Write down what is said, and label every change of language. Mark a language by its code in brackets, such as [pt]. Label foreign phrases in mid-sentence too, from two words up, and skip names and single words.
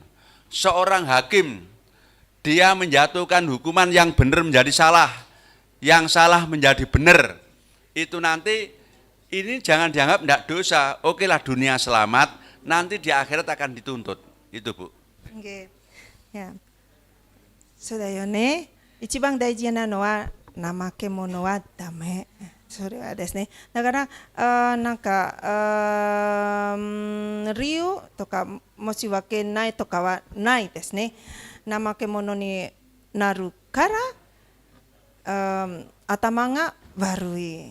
[id] Seorang hakim, dia menjatuhkan hukuman yang benar menjadi salah. yang salah menjadi benar. Itu nanti ini jangan dianggap tidak dosa. Oke lah dunia selamat, nanti di akhirat akan dituntut. Itu Bu. Oke. Ya. [ja] そうだよね。一番大事なのは怠け者はダメ。それはですね。だからなんか理由とか申し訳ないとかはないですね。怠け者になるから頭が悪い。